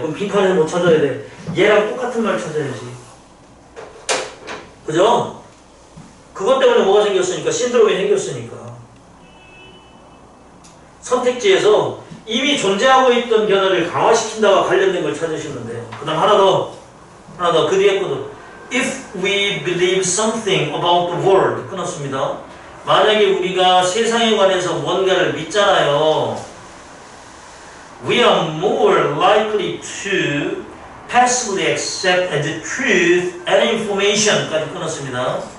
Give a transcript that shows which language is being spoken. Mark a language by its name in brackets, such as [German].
[Korean] 그럼 빈칸에서 뭐 찾아야 돼? 얘랑 똑같은 말 찾아야지. 그죠? 그것 때문에 뭐가 생겼으니까? 신드롬이 생겼으니까. 선택지에서 이미 존재하고 있던 견해를 강화시킨다와 관련된 걸 찾으시면 돼요. 그 다음 하나 더. 그 뒤에 거도. [English] If we believe something about the world. [Korean] 끊었습니다. 만약에 우리가 세상에 관해서 뭔가를 믿잖아요. [English] We are more likely to passively accept as truth and information까지 [Korean] 끊었습니다.